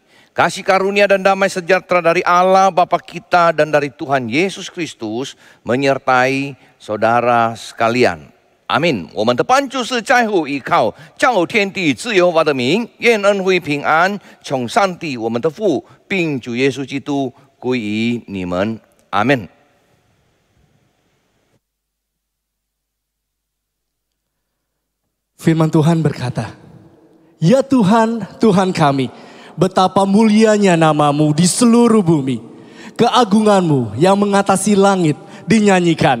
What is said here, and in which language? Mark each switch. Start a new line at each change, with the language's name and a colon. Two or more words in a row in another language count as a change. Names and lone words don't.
Indonesian: Kasih karunia dan damai sejahtera dari Allah Bapa kita dan dari Tuhan Yesus Kristus menyertai saudara sekalian. Amin。
Chinese: 我们的帮助是在乎依靠造天地自有法的名，愿恩惠平安从上帝我们的父并主耶稣基督归于你们。Amin。
Indonesian: Firman Tuhan berkata, ya Tuhan, Tuhan kami, betapa mulianya namamu di seluruh bumi. Keagunganmu yang mengatasi langit dinyanyikan.